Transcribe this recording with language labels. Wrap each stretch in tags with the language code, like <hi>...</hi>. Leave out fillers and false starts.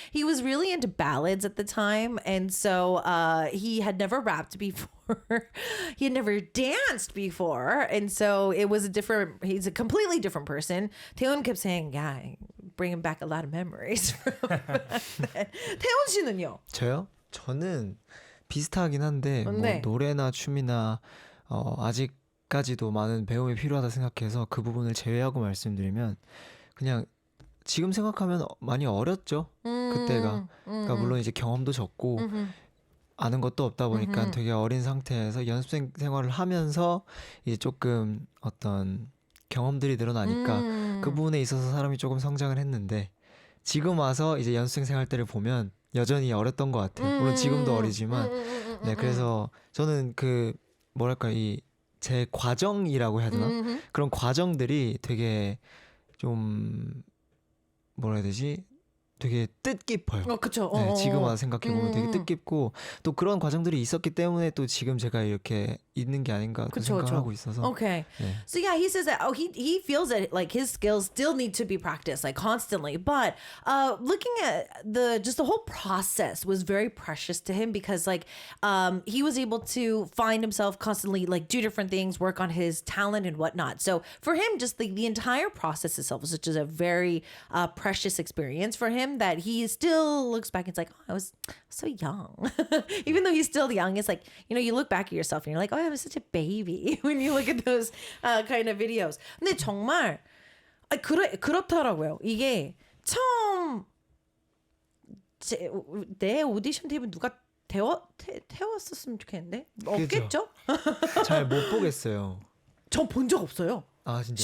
<en>He was really into ballads at the time. And so he had never rapped before. He had never danced before. And so he's a completely different person. 태훈 kept saying, yeah, bringing back a lot of memories from that.</en> <ko>태훈 씨는요? 저요? 저는 비슷하긴 한데 뭐 네. 노래나 춤이나 아직까지도 많은 배움이 필요하다 생각해서 그 부분을 제외하고 말씀드리면 그냥 지금 생각하면 많이 어렸죠. 그때가. 그러니까 물론 이제 경험도 적고 아는 것도 없다 보니까 되게 어린 상태에서 연습생 생활을 하면서 이제 조금 어떤 경험들이 늘어나니까 그 부분에 있어서 사람이 조금 성장을 했는데 지금 와서 이제 연습생 생활 때를 보면 여전히 어렸던 것 같아요. 물론 지금도 어리지만 네, 그래서 저는 그 뭐랄까 제 과정이라고 해야 되나? 그런 과정들이 되게 좀 뭐라 해야 되지? 되게 뜻깊어요. 그쵸. 네, 지금 와서 생각해보면 되게 뜻깊고 또 그런 과정들이 있었기 때문에 또 지금 제가 이렇게 있는 게 아닌가 그 그쵸, 생각을 그쵸. 하고 있어서</ko> <en>Okay.</en> <ko>네.</ko> <en>So yeah, he says that he feels that like his skills still need to be practiced constantly. But looking at the whole process was very precious to him because he was able to find himself constantly do different things, work on his talent and whatnot. So for him, just the entire process itself was just a very precious experience for him that he still looks back and it's like, oh, I was so young. Even though he's still young, it's like, you look back at yourself and you're like, oh, I was such a baby when you look at those kind of videos.</en> <ko>근데 정말 그렇더라고요. 이게 처음 내 오디션 테이프 누가 태웠었으면 좋겠는데 없겠죠? 잘 못 보겠어요. 전 본 적 없어요. 아 진짜.</ko>